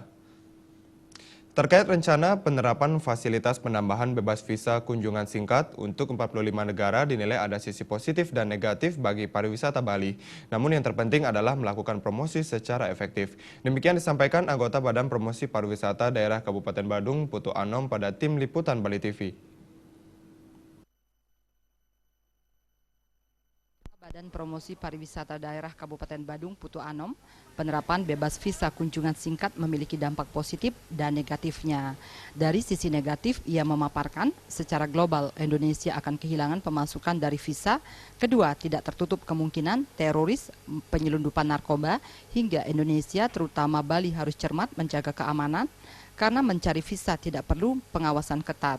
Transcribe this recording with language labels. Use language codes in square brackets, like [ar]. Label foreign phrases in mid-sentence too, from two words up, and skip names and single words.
[id] Terkait rencana penerapan fasilitas penambahan bebas visa kunjungan singkat untuk 45 negara dinilai ada sisi positif dan negatif bagi pariwisata Bali. Namun yang terpenting adalah melakukan promosi secara efektif. Demikian disampaikan anggota Badan Promosi Pariwisata Daerah Kabupaten Badung, Putu Anom pada tim liputan Bali TV. Badan Promosi Pariwisata Daerah Kabupaten Badung, Putu Anom, penerapan bebas visa kunjungan singkat memiliki dampak positif dan negatifnya. Dari sisi negatif, ia memaparkan secara global Indonesia akan kehilangan pemasukan dari visa. Kedua, tidak tertutup kemungkinan teroris, penyelundupan narkoba, hingga Indonesia terutama Bali harus cermat menjaga keamanan karena mencari visa tidak perlu pengawasan ketat.